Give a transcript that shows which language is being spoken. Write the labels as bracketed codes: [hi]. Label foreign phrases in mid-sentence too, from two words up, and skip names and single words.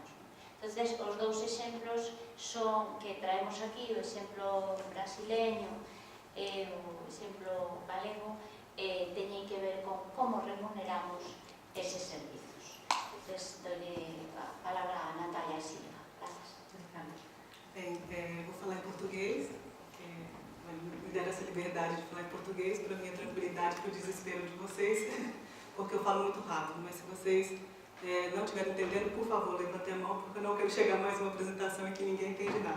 [gl] Entonces, os dous exemplos son que traemos aquí, o exemplo brasileño e o exemplo galego, teñen que ver con como remuneramos eses servizos. Entonces, doy a palabra a Natalia Silva. Gracias. [pt] Bem, vou falar em português, porque me deram essa liberdade de falar em português para minha tranquilidade, para o desespero de vocês, porque eu falo muito rápido, mas se vocês não estiverem entendendo, por favor, levantem a mão, porque eu não quero chegar mais uma apresentação em que ninguém entende nada.